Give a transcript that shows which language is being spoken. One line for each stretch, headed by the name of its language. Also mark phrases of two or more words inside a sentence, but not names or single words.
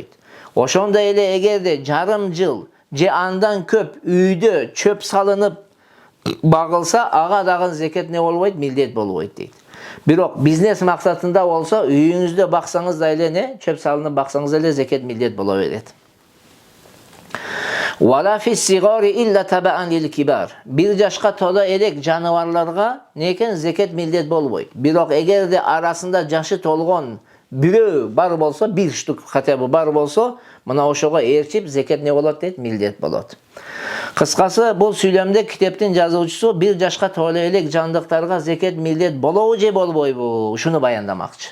Kyrgyz: Ошондой эле эгерде жарым жыл же андан көп үйдө чөп салынып багылса, ага дагы зекет не болбойт, милдет болбойт дейт. Бирок бизнес максатында болсо, үйүңүздө баксаңыз да эле чөп салынып баксаңыз эле зекет милдет боло берет.
Arabic: ولا في الصغار إلا تبعا للكبار.
Kyrgyz: 1 жашка толо элек жаныбарларга некен зекет милдет болбойт. Бирок эгерде арасында жашы толгон бирөө бар болсо, 1
Russian: штук хотя бы
Kyrgyz: бар болсо, мына ошого ээрчип зекет не болот дейт, милдет болот. Кыскасы, бул сүйлөмдө китептин жазуучусу 1 жашка толо элек жандыктарга зекет милдет болобу же болбойбу, ушуну баяндамакчы.